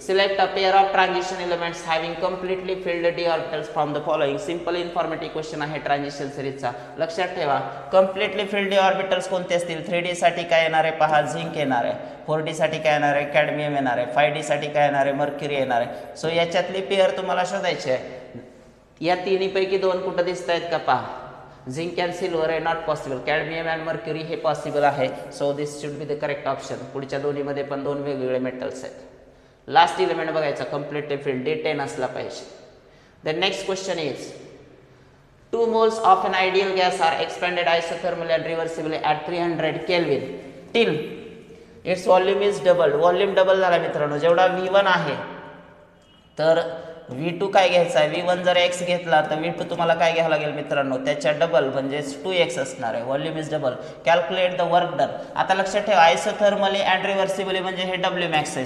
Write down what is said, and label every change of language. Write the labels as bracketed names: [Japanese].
[English] Select a pair of transition elements having completely filled d orbitals from the following. Simple informative question [Marathi] आहे transition सिरीजचा. लक्षात ठेवा, [English] completely filled d orbitals [Marathi] कोणते असतील. 3D साठी काय येणार आहे पहा, झिंक येणार आहे. 4D साठी काय येणार आहे, कॅडमियम येणार आहे. 5D साठी काय येणार आहे, मर्क्युरी येणार आहे. सो याच्यातली पेअर तुम्हाला शोधायची आहे. या तिन्हीपैकी दोन कुठं दिसत आहेत का पहा, झिंक अँड सिल्वर आहे not possible, cadmium and mercury हे पॉसिबल आहे. [English] So this should be the correct option. [Marathi] पुढच्या दोन्हीमध्ये पण दोन वेगवेगळे मेटल्स आहेत. लास्ट इलेमेंट बघायचा, कम्प्लीटली फिल्ड D10 असला पाहिजे. [English] The next question is 2 moles of an ideal gas are expanded isothermally and reversibly at 300 Kelvin till its volume is doubled. [Marathi] Volume double झाला मित्रांनो. जेवढा V1 आहे तर V2 काय घ्यायचा आहे, V1 जर x घेतला तर V2 तुम्हाला काय घ्यावं लागेल मित्रांनो, त्याच्या डबल म्हणजे 2x असणार आहे. [English] Volume is double. Calculate the work done. [Marathi] आता लक्षात ठेवा, आयसोथर्मली अँड रिव्हर्सिबली म्हणजे हे Wmax आहे.